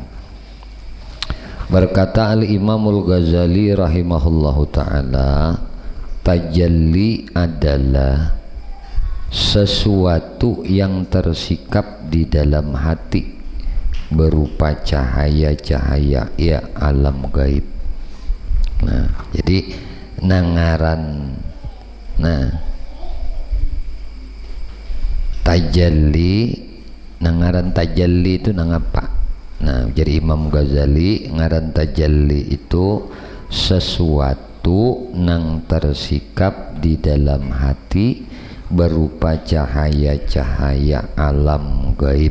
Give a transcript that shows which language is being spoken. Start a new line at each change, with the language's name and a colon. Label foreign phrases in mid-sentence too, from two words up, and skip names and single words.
Indonesian: Berkata Al-Imamul Ghazali
Arabic: رحمه الله تعالى,
Indonesian: tajalli adalah sesuatu yang tersikap di dalam hati berupa cahaya-cahaya ya alam gaib.
Banjar: Nah, jadi nangaran tajalli, nangaran tajalli itu nang apa?
Indonesian: Nah, jadi Imam Ghazali ngaran tajalli itu sesuatu nang tersikap di dalam hati berupa cahaya-cahaya alam gaib.